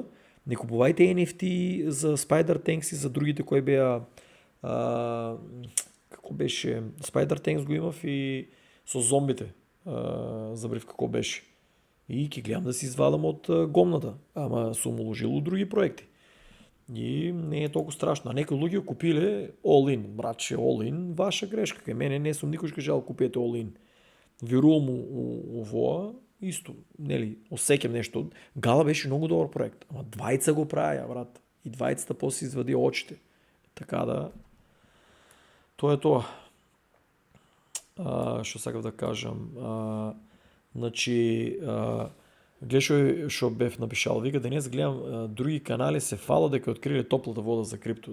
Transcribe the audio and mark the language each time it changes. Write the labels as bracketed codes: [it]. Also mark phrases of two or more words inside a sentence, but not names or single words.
[mk] Не купувајте NFT за Spider Tanks и за другите кои беа како беше, Spider Tanks го имав и со зомбите. Забрив како беше. И ќе гледам да си извадам од гомната, ама сум уложил у други проекти. И не е толку страшно. А некои луѓе купиле all-in, братче, all-in, ваша грешка. Кај мене не сум никош кажал купете all-in. Верувам у овоа, исто, нели, осеќам нешто. Гала беше многу добар проект, ама двајца го правеа, брат. И двајцата после извади очите. Така да, тоа е тоа. Што сакав да кажам, значи, Гледаш што бев напишал, вика денес гледам други канали се фала дека откриле топлата вода за крипто.